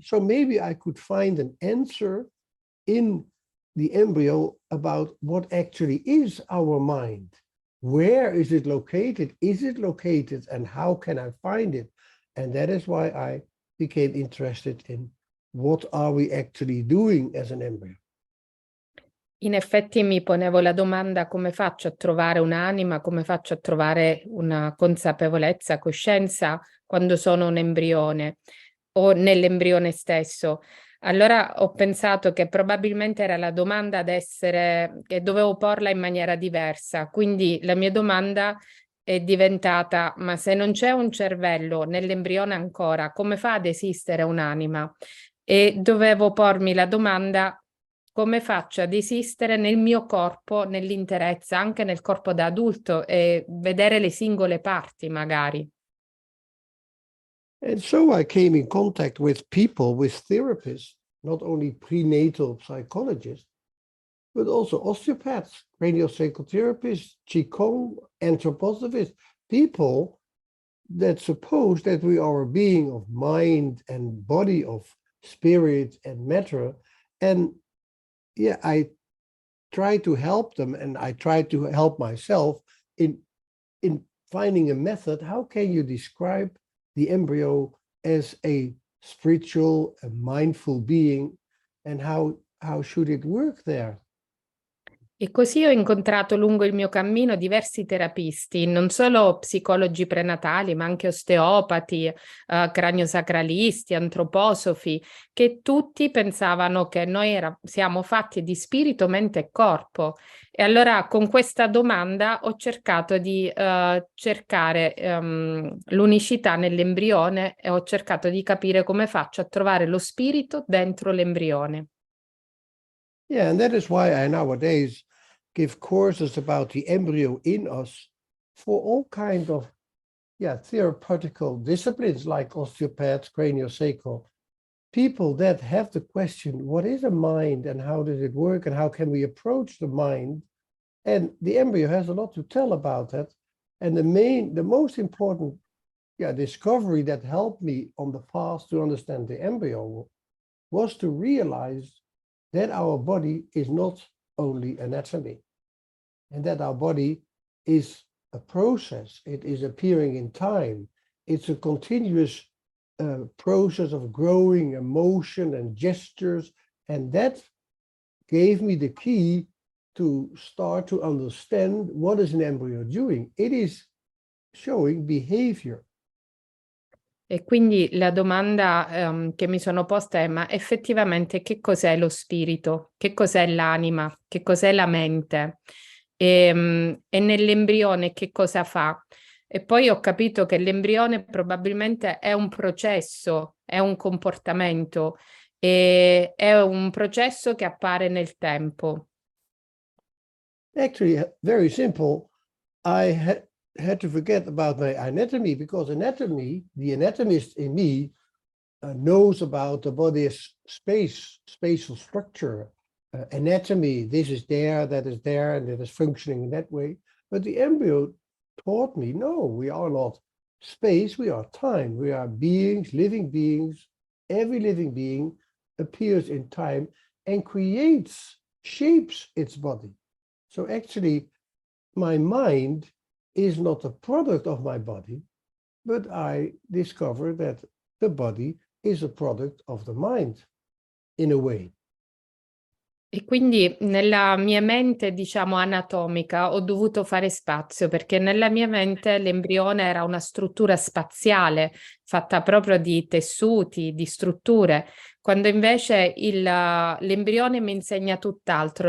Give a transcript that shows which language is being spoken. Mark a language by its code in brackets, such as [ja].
[en] So maybe I could find an answer in the embryo about what actually is our mind. Where is it located? Is it located? And how can I find it? And that is why I became interested in what are we actually doing as an embryo. [it] In effetti mi ponevo la domanda: come faccio a trovare un'anima, come faccio a trovare una consapevolezza, coscienza quando sono un embrione o nell'embrione stesso. Allora ho pensato che probabilmente era la domanda ad essere, che dovevo porla in maniera diversa. Quindi la mia domanda è diventata: ma se non c'è un cervello nell'embrione ancora, come fa ad esistere un'anima? E dovevo pormi la domanda: come faccio ad esistere nel mio corpo, nell'interezza, anche nel corpo da adulto, e vedere le singole parti magari. [en] And so I came in contact with people, with therapists, not only prenatal psychologists, but also osteopaths, craniosacral therapists, Qigong, anthroposophists, people that suppose that we are a being of mind and body, of spirit and matter. And yeah, I try to help them, and I try to help myself in finding a method. How can you describe the embryo as a spiritual, a mindful being, and how should it work there? [it] E così ho incontrato lungo il mio cammino diversi terapisti, non solo psicologi prenatali, ma anche osteopati, craniosacralisti, antroposofi, che tutti pensavano che noi siamo fatti di spirito, mente e corpo. E allora con questa domanda ho cercato di cercare l'unicità nell'embrione e ho cercato di capire come faccio a trovare lo spirito dentro l'embrione. [en] Yeah, and that is why I nowadays give courses about the embryo in us for all kinds of therapeutical disciplines like osteopaths, craniosacral, people that have the question, what is a mind and how does it work and how can we approach the mind? And the embryo has a lot to tell about that. And the most important discovery that helped me on the path to understand the embryo was to realize that our body is not only anatomy, and that our body is a process. It is appearing in time. It's a continuous process of growing emotion and gestures, and that gave me the key to start to understand what is an embryo doing. It is showing behavior. [it] E quindi la domanda che mi sono posta è: ma effettivamente che cos'è lo spirito? Che cos'è l'anima? Che cos'è la mente? E nell'embrione che cosa fa? E poi ho capito che l'embrione probabilmente è un processo, è un comportamento, e è un processo che appare nel tempo. [en] Actually, very simple. I had to forget about my anatomy because the anatomist in me knows about the body's spatial structure, anatomy. This is there, that is there, and it is functioning in that way. But the embryo taught me, no, we are not space, we are time. We are beings, living beings. Every living being appears in time and shapes its body. So actually, my mind is not a product of my body, but I discovered that the body is a product of the mind, in a way. [it] E quindi nella mia mente, diciamo, anatomica ho dovuto fare spazio, perché nella mia mente l'embrione era una struttura spaziale fatta proprio di tessuti, di strutture, quando invece l'embrione mi insegna tutt'altro.